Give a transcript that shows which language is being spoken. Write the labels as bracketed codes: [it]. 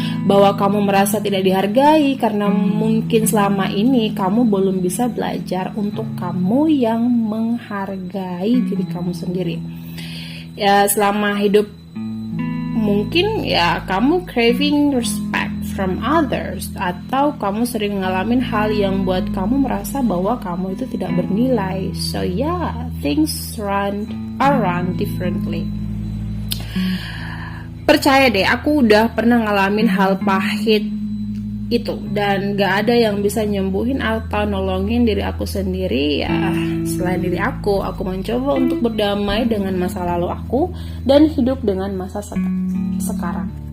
[id] Bahwa kamu merasa tidak dihargai karena mungkin selama ini kamu belum bisa belajar untuk kamu yang menghargai diri kamu sendiri. Ya selama hidup mungkin ya kamu [en] craving respect from others, [id] atau kamu sering ngalamin hal yang buat kamu merasa bahwa kamu itu tidak bernilai. [en] So yeah, things run differently. [id] Percaya deh, aku udah pernah ngalamin hal pahit itu, dan gak ada yang bisa nyembuhin atau nolongin diri aku sendiri ya selain diri aku. Aku mencoba untuk berdamai dengan masa lalu aku dan hidup dengan masa sekarang.